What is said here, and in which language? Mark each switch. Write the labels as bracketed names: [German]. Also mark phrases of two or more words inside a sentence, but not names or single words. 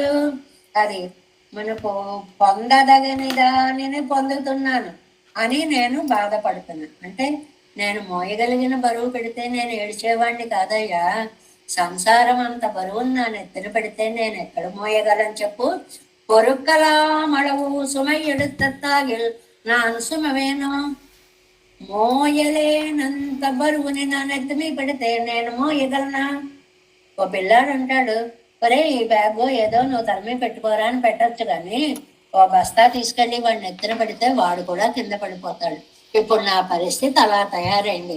[Telugu] అది మనకు పొందదగని దానిని పొందుతున్నాను అని నేను బాధపడుతున్నాను. అంటే నేను మోయగలిగిన బరువు పెడితే నేను ఏడ్చేవాడిని కాదయ్యా. సంసారం అంత బరువును నా నెత్తిన పెడితే నేను ఎక్కడ మోయగలను చెప్పు? [Tamil] பொருட்களாம் அளவு சுமை எடுத்தாகில் நான் சுமவேணும் [Telugu] మోయలేనంత బరువుని నా నెత్తిమీ పెడితే నేను మోయగలనా. ఓ పిల్లాడు అంటాడు, ఒరే ఈ బ్యాగ్ ఏదో నువ్వు తలమీ పెట్టుకోరా అని పెట్టచ్చు కానీ ఓ బస్తా తీసుకెళ్లి వాడిని నెత్తిన పెడితే వాడు కూడా కింద పడిపోతాడు. ఇప్పుడు నా పరిస్థితి అలా తయారైంది.